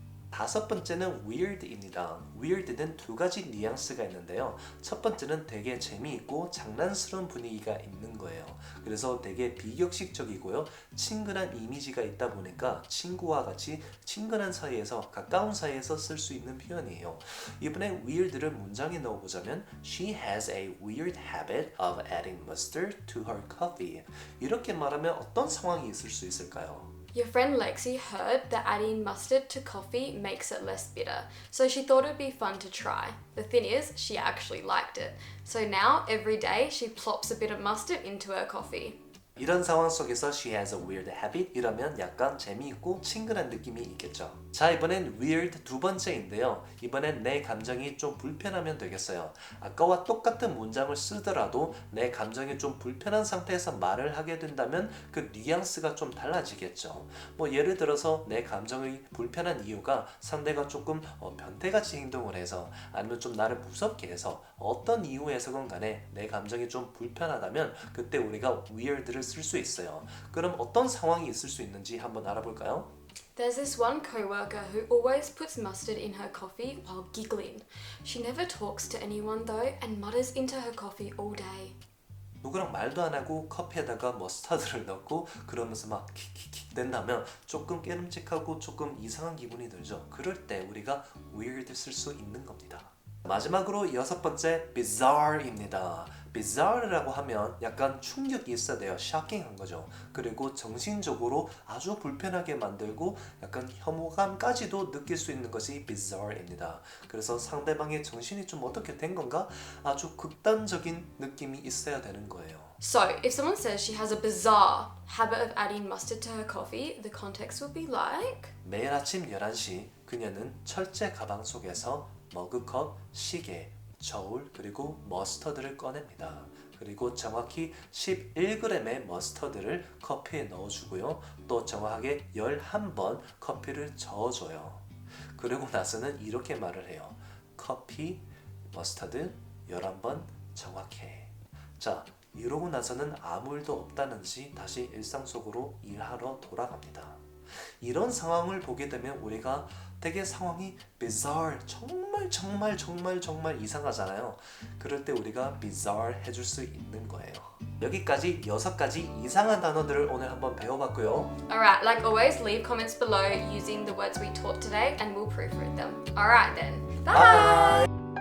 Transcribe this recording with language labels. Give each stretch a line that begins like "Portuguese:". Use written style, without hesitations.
Korean: 다섯 번째는 weird입니다. weird는 두 가지 뉘앙스가 있는데요. 첫 번째는 되게 재미있고 장난스러운 분위기가 있는 거예요. 그래서 되게 비격식적이고요. 친근한 이미지가 있다 보니까 친구와 같이 친근한 사이에서 가까운 사이에서 쓸 수 있는 표현이에요. 이번에 weird를 문장에 넣어보자면
English: She has a weird habit of adding mustard to her coffee.
Korean: 이렇게 말하면 어떤 상황이 있을 수 있을까요?
English: Your friend Lexi heard that adding mustard to coffee makes it less bitter, so she thought it'd be fun to try. The thing is, she actually liked it. So now, every day, she plops a bit of mustard into her coffee.
Korean: 이런 상황 속에서
English: she has a weird habit
Korean: 이러면 약간 재미있고 친근한 느낌이 있겠죠. 자, 이번엔 weird 두 번째인데요. 이번엔 내 감정이 좀 불편하면 되겠어요. 아까와 똑같은 문장을 쓰더라도 내 감정이 좀 불편한 상태에서 말을 하게 된다면 그 뉘앙스가 좀 달라지겠죠. 뭐 예를 들어서 내 감정이 불편한 이유가 상대가 조금 변태같이 행동을 해서 아니면 좀 나를 무섭게 해서 어떤 이유에서건 간에 내 감정이 좀 불편하다면 그때 우리가 weird를 쓸 수 있어요. 그럼 어떤 상황이 있을 수 있는지 한번 알아볼까요?
English: There's this one coworker who always puts mustard in her coffee while giggling. She never talks to anyone though and mutters into her coffee all day.
Korean: 누구랑 말도 안 하고 커피에다가 머스타드를 넣고 그러면서 막 킥킥킥 댄다면 조금 깨름직하고 조금 이상한 기분이 들죠. 그럴 때 우리가 weird 쓸 수 있는 겁니다. 마지막으로 여섯 번째 bizarre입니다. bizarre라고 하면 약간 충격이 있어야 돼요. shocking한 거죠. 그리고 정신적으로 아주 불편하게 만들고 약간 혐오감까지도 느낄 수 있는 것이 bizarre입니다. 그래서 상대방의 정신이 좀 어떻게 된 건가? 아주 극단적인 느낌이 있어야 되는 거예요.
English: So, if someone says she has a bizarre habit of adding mustard to her coffee, the context would be like...
Korean: 매일 아침 11시 그녀는 철제 가방 속에서 머그컵, 시계, 저울 그리고 머스터드를 꺼냅니다. 그리고 정확히 11g의 머스터드를 커피에 넣어주고요. 또 정확하게 11번 커피를 저어줘요. 그리고 나서는 이렇게 말을 해요. 커피, 머스터드 11번 정확해. 자, 이러고 나서는 아무 일도 없다는 듯이 다시 일상 속으로 일하러 돌아갑니다. 이런 상황을 보게 되면 우리가 되게 상황이 bizarre, 정말 이상하잖아요. 그럴 때 우리가 bizarre 해줄 수 있는 거예요. 여기까지 6가지 이상한 단어들을 오늘 한번 배워봤고요.
English: Alright, like always, leave comments below using the words we taught today and we'll proofread them. Alright then, bye!